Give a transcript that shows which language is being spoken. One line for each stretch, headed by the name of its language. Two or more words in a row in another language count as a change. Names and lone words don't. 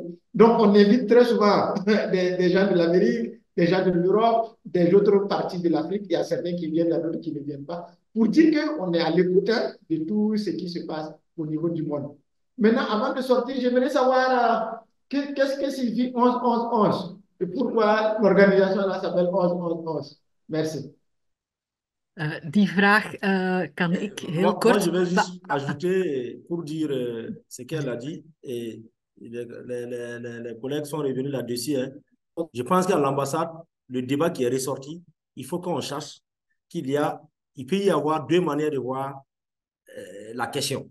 French: Donc, on invite très souvent des gens de l'Amérique, des gens de l'Europe, des autres parties de l'Afrique. Il y a certains qui viennent, il y a d'autres qui ne viennent pas, pour dire qu'on est à l'écoute de tout ce qui se passe au niveau du monde. Maintenant, avant de sortir, j'aimerais savoir qu'est-ce que signifie 11-11-11 et pourquoi l'organisation là s'appelle 11-11-11. Merci.
Dutch: Die vraag kan ik heel
French: Moi,
Dutch: kort...
French: je vais juste ajouter pour dire ce qu'elle a dit. Et les collègues sont revenus là-dessus. Hein. Je pense qu'à l'ambassade, le débat qui est ressorti, il faut qu'on cherche il peut y avoir deux manières de voir la question.